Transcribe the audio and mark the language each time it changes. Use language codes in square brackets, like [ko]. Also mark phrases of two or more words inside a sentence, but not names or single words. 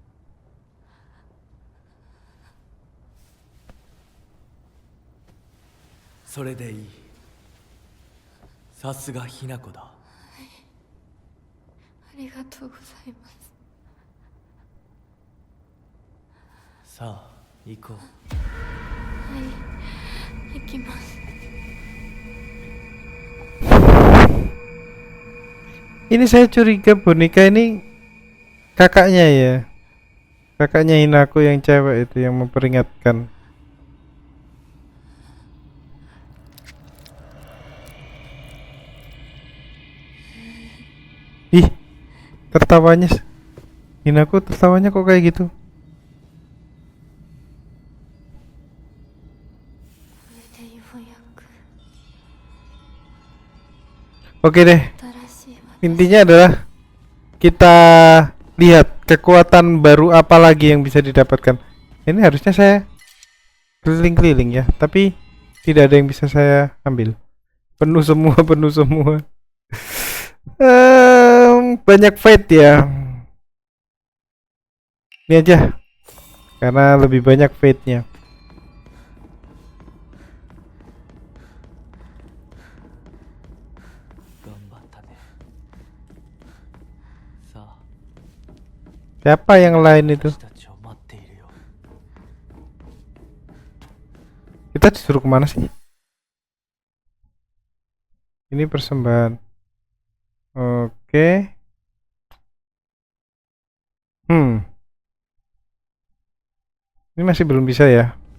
[ja] それでいい。さすがひな子だ。ありがとうございます。さあ行こう。はい行きます。 [id] Ini saya curiga boneka ini kakaknya ya. Kakaknya Hinako yang cewek itu yang memperingatkan. Ih, tertawanya Hinako tertawanya kok kayak gitu. [ja] これでようやく [id] Oke deh, [ja] 新しい私 [id] intinya adalah kita lihat kekuatan baru apa lagi yang bisa didapatkan. Ini harusnya saya keliling-keliling ya, tapi tidak ada yang bisa saya ambil. Penuh semua, penuh semua. Banyak fight ya. Ini aja, karena lebih banyak fate-nya. [ja] 頑張ったね. Sa a [id] Siapa yang lain itu? [ja] 私たちを待っているよ。 [id] Kita disuruh kemana sih? Ini persembahan. Oke. Ini masih belum bisa ya.